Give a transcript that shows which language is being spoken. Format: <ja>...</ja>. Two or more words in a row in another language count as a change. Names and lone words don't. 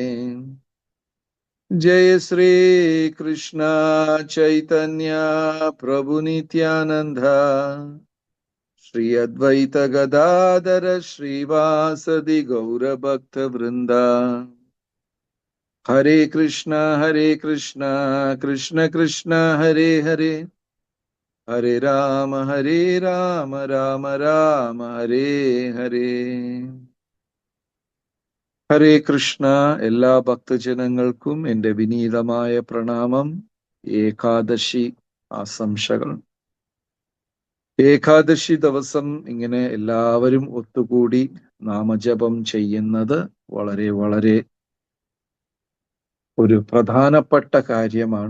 <sa>जय श्री कृष्ण चैतन्य प्रभु नित्यानन्द श्री अद्वैत गदाधर श्रीवासादि गौर भक्त वृन्द. हरे कृष्ण कृष्ण कृष्ण हरे हरे हरे राम राम राम हरे हरे. ഹരേ കൃഷ്ണ.</sa> <ml>എല്ലാ ഭക്തജനങ്ങൾക്കും എൻ്റെ വിനീതമായ പ്രണാമം. ഏകാദശി ആശംസകൾ. ഏകാദശി ദിവസം ഇങ്ങനെ എല്ലാവരും ഒത്തുകൂടി നാമജപം ചെയ്യുന്നത് വളരെ വളരെ ഒരു പ്രധാനപ്പെട്ട കാര്യമാണ്.</ml>